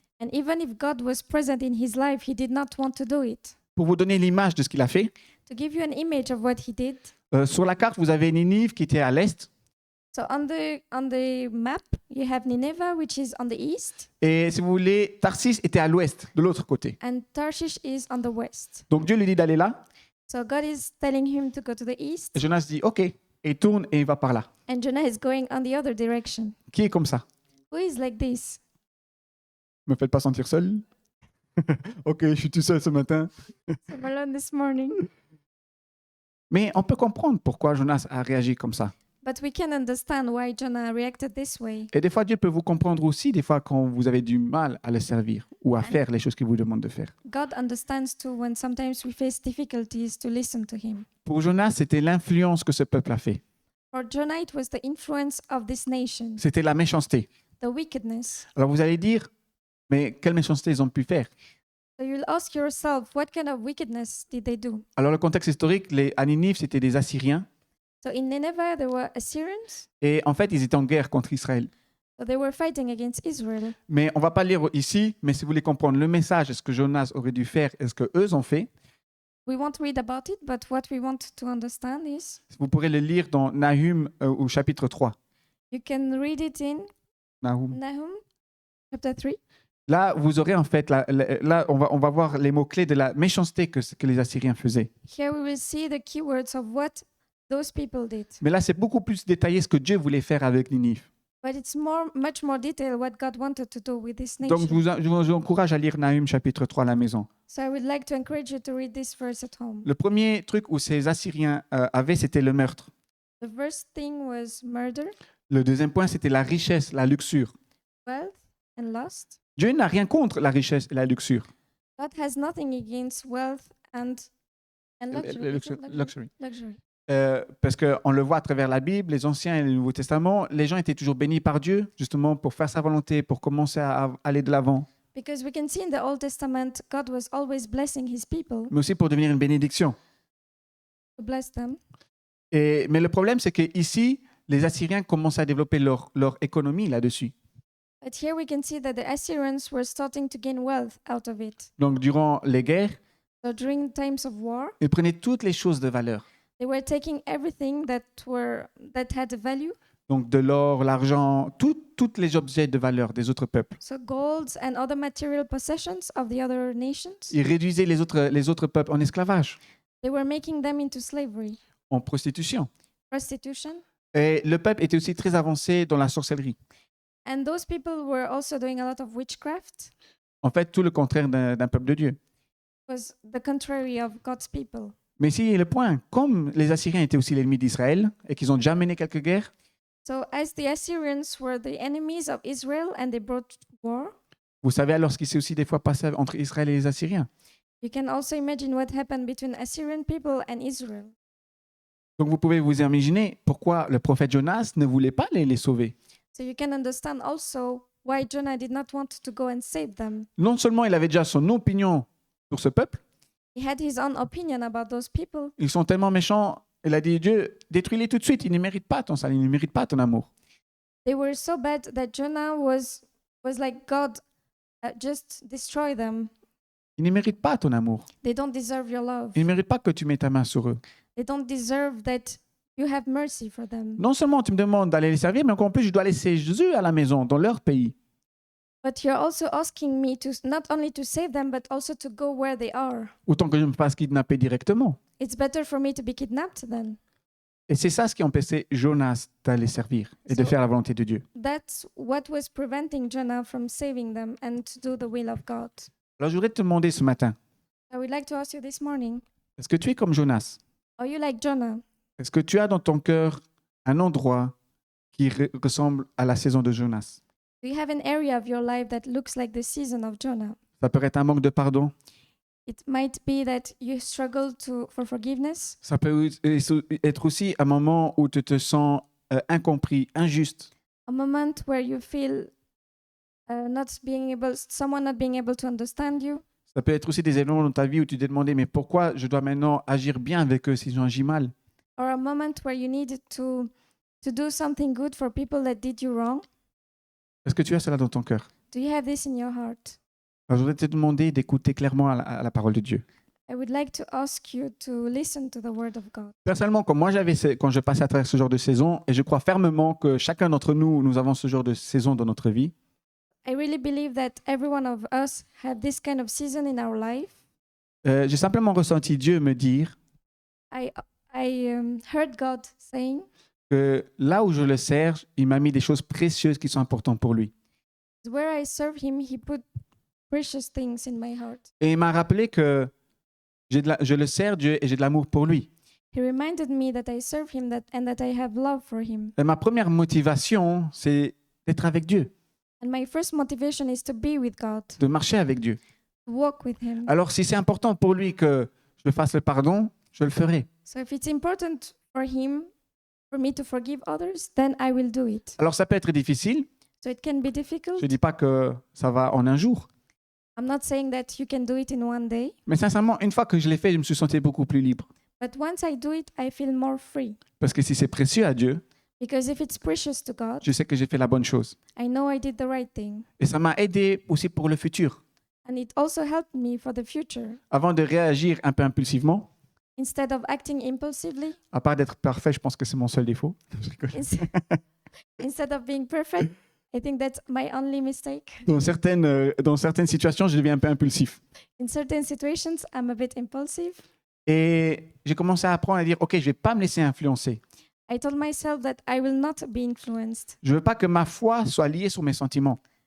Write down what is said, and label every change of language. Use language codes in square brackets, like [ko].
[en] And even if God was present in his life, he did not want to do it. [fr] Pour vous donner l'image de ce qu'il a fait, [en] To give you an image of what he did, [fr] sur la carte, vous avez Ninive qui était à l'est. [en] so on the map, you have Nineveh, which is on the east, [fr] Et si vous voulez, Tarsis était à l'ouest, de l'autre côté. [en] and Tarshish is on the west. [fr] Donc Dieu lui dit d'aller là. [en] So God is telling him to go to the east, [fr] Et Jonas dit OK. Et il tourne et il va par là. [en] and Jonah is going on the other direction. [fr] Qui est comme ça? [en] Who is like this? [fr] Me faites pas sentir seul. OK, je suis tout seul ce matin. [en] I'm alone this morning. [fr] Mais on peut comprendre pourquoi Jonas a réagi comme ça. [en] But we can understand why Jonah reacted this way. [fr] Et des fois, Dieu peut vous comprendre aussi, des fois, quand vous avez du mal à le servir ou à faire les choses qu'il vous demande de faire. [en] God understands too when sometimes we face difficulties to listen to him. [fr] Pour Jonas, c'était l'influence que ce peuple a fait. [en] For Jonah, it was the influence of this nation, [fr] C'était la méchanceté. [en] the wickedness. [fr] Alors vous allez dire, mais quelle méchanceté ils ont pu faire? [en] So you'll ask yourself, what kind of wickedness did they do? [fr] Alors le contexte historique, à Ninive, c'était des Assyriens. [en] So in Nineveh, there were Assyrians. [fr] Et en fait, ils étaient en guerre contre Israël. [en] So they were fighting against Israel. [fr] Mais on ne va pas lire ici, mais si vous voulez comprendre le message, ce que Jonas aurait dû faire et ce qu'eux ont fait, [en] We won't read about it, but what we want to understand is [fr] vous pourrez le lire dans Nahum au chapitre 3. [en] you can read it in Nahum. Nahum chapter 3. [fr] Là, vous aurez en fait, là on va voir les mots-clés de la méchanceté que les Assyriens faisaient. [en] Here we will see the keywords of what those people did. [fr] Mais là, c'est beaucoup plus détaillé ce que Dieu voulait faire avec Ninive. [en] But it's much more detailed what God wanted to do with this [fr] Donc, [en] nation. [fr] je vous encourage à lire Nahum chapitre 3 à la maison. [en] So I would like to encourage you to read this verse at home. [fr] Le premier truc où ces Assyriens avaient, c'était le meurtre. [en] The first thing was murder, [fr] Le deuxième point, c'était la richesse, la luxure. [en] wealth, and lust. [fr] Dieu n'a rien contre la richesse et la luxure. [en] God has nothing against wealth and luxury. Is it Luxury. Luxury. [fr] Parce qu'on le voit à travers la Bible, les Anciens et le Nouveau Testament, les gens étaient toujours bénis par Dieu, justement pour faire sa volonté, pour commencer à aller de l'avant, [en] Because we can see in the Old Testament, God was always blessing his people [fr] mais aussi pour devenir une bénédiction. [en] to bless them. [fr] Mais le problème, c'est qu'ici, les Assyriens commencent à développer leur économie là-dessus. [en] But here we can see that the Assyrians were starting to gain wealth out of it. [fr] Donc, durant les guerres, [en] So during times of war, [fr] ils prenaient toutes les choses de valeur. [en] they were taking everything that had a value. [fr] Donc, de l'or, l'argent, tous les objets de valeur des autres peuples. [en] So golds and other material possessions of the other nations, [fr] Ils réduisaient les autres peuples en esclavage, [en] they were making them into slavery, [fr] en prostitution. [en] prostitution. [fr] Et le peuple était aussi très avancé dans la sorcellerie. [en] And those people were also doing a lot of witchcraft. [fr] En fait, tout le contraire d'un peuple de Dieu. [en] It was the contrary of God's people. [fr] Mais ici est le point. Comme les Assyriens étaient aussi l'ennemi d'Israël et qu'ils ont déjà mené quelques guerres, [en] So as the Assyrians were the enemies of Israel and they brought war, [fr] vous savez alors ce qui s'est aussi des fois passé entre Israël et les Assyriens. [en] you can also imagine what happened between Assyrian people and Israel. [fr] Donc vous pouvez vous imaginer pourquoi le prophète Jonas ne voulait pas les sauver. [en] So you can understand also why Jonah did not want to go and save them. [fr] Non seulement il avait déjà son opinion sur ce peuple, [en] He had his own opinion about those people. [fr] ils sont tellement méchants, il a dit Dieu, détruis-les tout de suite, ils ne méritent pas ton salut, ils ne méritent pas ton amour. [en] They were so bad that Jonah was like, God, just destroy them. [fr] Ils ne méritent pas ton amour. [en] They don't deserve your love. [fr] Ils ne méritent pas que tu mets ta main sur eux. [en] They don't deserve that you have mercy for them. [fr] Non seulement tu me demandes d'aller les servir, mais encore plus, je dois laisser Jésus à la maison, dans leur pays. [en] But you're also asking me to not only to save them, but also to go where they are. [fr] Autant que je me fasse kidnapper directement. [en] It's better for me to be kidnapped then. [fr] Et c'est ça ce qui empêchait Jonas d'aller servir et de faire la volonté de Dieu. [en] That's what was preventing Jonah from saving them and to do the will of God. [fr] Alors je voudrais te demander ce matin, [en] I would like to ask you this morning, [fr] est-ce que tu es comme Jonas? [en] are you like Jonah? [fr] Est-ce que tu as dans ton cœur un endroit qui ressemble à la saison de Jonas? [en] Do you have an area of your life that looks like the season of Jonah? [fr] Ça peut être un manque de pardon. [en] It might be that you struggle for forgiveness. [fr] Ça peut être aussi un moment où tu te sens incompris, injuste. [en] A moment where you feel someone not being able to understand you. [fr] Ça peut être aussi des événements dans ta vie où tu t'es demandé mais pourquoi je dois maintenant agir bien avec eux s'ils ont agi mal? [en] Or a moment where you need to do something good for people that did you wrong. [fr] Est-ce que tu as cela dans ton cœur? [en] Do you have this in your heart? [fr] Alors, je voudrais te demander d'écouter clairement à la parole de Dieu. [en] I would like to ask you to listen to the word of God. [fr] Personnellement, comme moi quand je passe à travers ce genre de saison, et je crois fermement que chacun d'entre nous, nous avons ce genre de saison dans notre vie, [en] I really believe that every one of us have this kind of season in our life. [fr] j'ai simplement ressenti Dieu me dire [en] I heard God saying [fr] que là où je le sers, il m'a mis des choses précieuses qui sont importantes pour lui. [en] where I serve Him, He put precious things in my heart. [fr] Et il m'a rappelé que je le sers Dieu et j'ai de l'amour pour lui. [en] He reminded me that I serve Him and that I have love for Him. [fr] Et ma première motivation, c'est d'être avec Dieu, [en] And my first motivation is to be with God, [fr] de marcher avec Dieu. [en] to walk with Him. [fr] Alors si c'est important pour lui que je fasse le pardon, je le ferai. [en] So if it's important for me to forgive others, then I will do it. [fr] Alors ça peut être difficile, [en] So it can be difficult. [fr] je ne dis pas que ça va en un jour, [en] I'm not saying that you can do it in one day, [fr] mais sincèrement, une fois que je l'ai fait, je me suis senti beaucoup plus libre. [en] but once I do it, I feel more free. [fr] Parce que si c'est précieux à Dieu, [en] Because if it's precious to God, [fr] je sais que j'ai fait la bonne chose. [en] I know I did the right thing. [fr] Et ça m'a aidé aussi pour le futur. [en] And it also helped me for the future. [fr] Avant de réagir un peu impulsivement, [en] Instead of acting impulsively, [fr] à part d'être parfait, je pense que c'est mon seul défaut. Je rigole. [en] instead of being perfect, I think that's my only mistake. [fr] Dans certaines situations, je deviens un peu impulsif. [en] In certain situations, I'm a bit impulsive. [fr] Et j'ai commencé à apprendre à dire, OK, je ne vais pas me laisser influencer. [en] I told myself that I will not be influenced. [fr] Je ne veux pas que ma foi soit liée sur mes sentiments,